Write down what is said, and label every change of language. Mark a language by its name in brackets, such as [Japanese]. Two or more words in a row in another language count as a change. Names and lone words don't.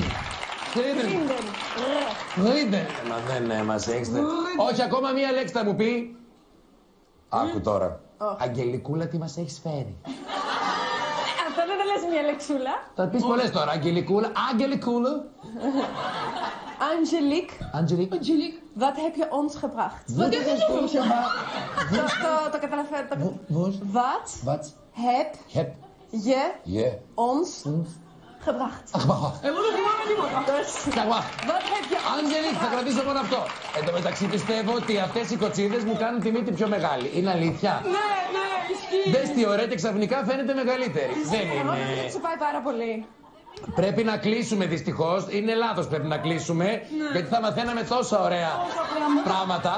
[Greek] Vrienden. Φρίντεν. Μα δεν μας έχετε. Όχι, ακόμα μία λέξη θα μου πει. Άκου τώρα. Αγγελικούλα, τι μας έχεις φέρει? Αυτό δεν το λες μια λεξούλα. Θα πεις πολλές τώρα. Αγγελικούλα. Αγγελικούλα. Angelique, Angelique. [Dutch] wat heb je ons gebracht? Wat heb je ons gebracht? [Greek] Το καταλαβαίνω. [Dutch] Wat? Wat heb Heb je je ons ons gebracht? gebracht? [Greek] Εγώ δεν θυμάμαι τίποτα. Σαγουά. [Dutch] Wat heb je ons Angelique, [Greek] θα κρατήσω μόνο αυτό. Εν τω μεταξύ πιστεύω ότι αυτές οι κοτσίδες μου κάνουν τη μύτη πιο μεγάλη. Είναι αλήθεια? Ναι, ισχύει. Δες τι ωραία και ξαφνικά φαίνεται μεγαλύτερη. Δεν Εγώ νομίζω ότι είναι. σου πάει πάρα πολύ. Πρέπει να κλείσουμε δυστυχώς. Είναι λάθος, πρέπει να κλείσουμε. Γιατί θα μαθαίναμε τόσα ωραία πράγματα.